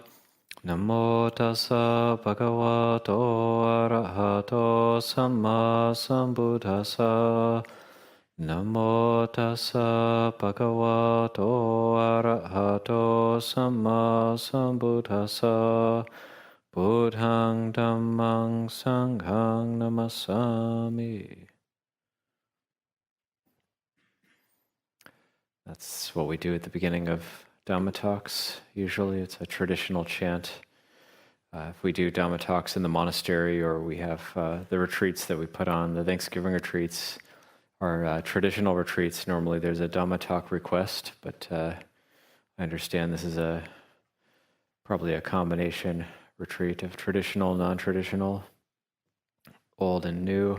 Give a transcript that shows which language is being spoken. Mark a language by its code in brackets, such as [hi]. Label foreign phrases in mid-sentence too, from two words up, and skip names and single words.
[pi] Namo tassa bhagavato arahato samma sambuddhassa. Namo tassa bhagavato arahato samma sambuddhassa. Buddhang dhammang sanghang namasami. [en] That's what we do at the beginning of Dhamma Talks. Usually it's a traditional chant. If we do Dhamma Talks in the monastery, or we have the retreats that we put on, the Thanksgiving retreats, our traditional retreats, normally there's a Dhamma Talk request, but I understand this is probably a combination retreat of traditional, non-traditional, old and new.